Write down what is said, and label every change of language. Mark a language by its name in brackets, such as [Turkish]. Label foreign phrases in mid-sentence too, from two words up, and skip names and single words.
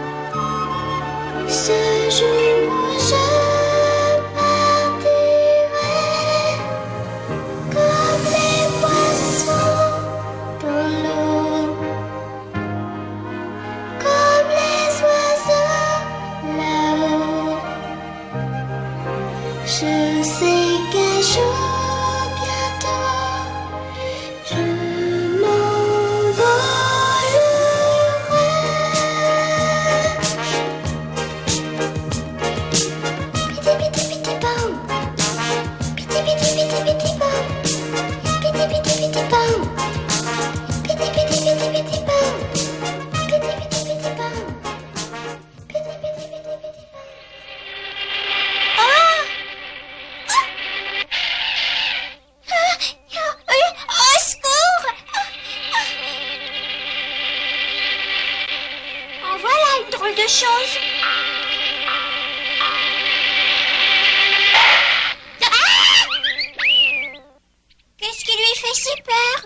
[French] Ce jour où je partirai comme les poissons dans l'eau, comme les oiseaux là-haut. Je sais qu'un jour bientôt je m'envolerai. Piti piti piti pam, piti piti piti piti pam, piti piti piti pam, piti piti piti piti pam, piti piti piti pam, piti piti piti piti pam. Au secours! En voilà une drôle de chose. Qu'est-ce qui lui fait si peur?